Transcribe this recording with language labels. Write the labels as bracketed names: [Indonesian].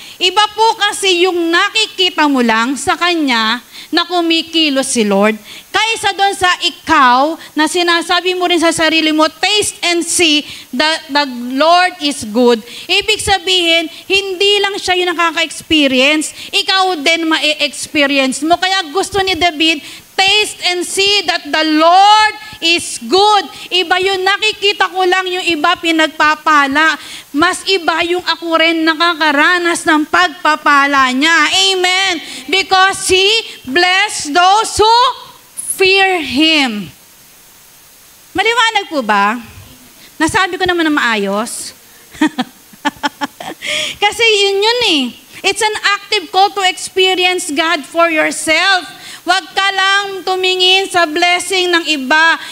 [Filipino] Iba po kasi yung nakikita mo lang sa Kanya na kumikilos si Lord, kaysa doon sa ikaw na sinasabi mo rin sa sarili mo, [English] taste and see that the Lord is good. [Filipino] Ibig sabihin, hindi lang siya yung nakaka-experience, ikaw din ma-experience mo. Kaya gusto ni David, [English] taste and see that the Lord is good. [Filipino] Iba yung nakikita ko lang, yung iba pinagpapala. Mas iba yung ako rin nakakaranas ng pagpapala niya. Amen. [English] Because He blessed those who fear Him. [Filipino] Maliwanag po ba? Nasabi ko naman na maayos. Kasi yun eh. [English] It's an active call to experience God for yourself. [Filipino] Huwag ka lang tumingin sa blessing ng iba.